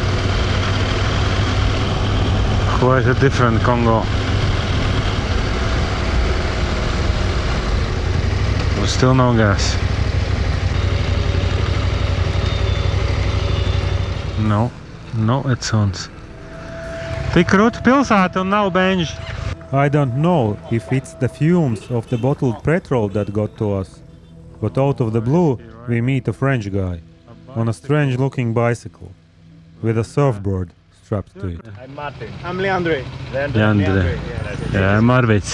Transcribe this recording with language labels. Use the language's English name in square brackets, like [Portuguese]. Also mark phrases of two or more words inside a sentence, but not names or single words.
[English] Quite a different Congo. But still no gas. No, it sounds. [Latvian] Tik krūta pilsēta un nav benži. [English] I don't know if it's the fumes of the bottled petrol that got to us, but out of the blue we meet a French guy on a strange looking bicycle with a surfboard strapped to it. I'm Martin. I'm Leandre. Leandre. Yeah, I'm Arvids.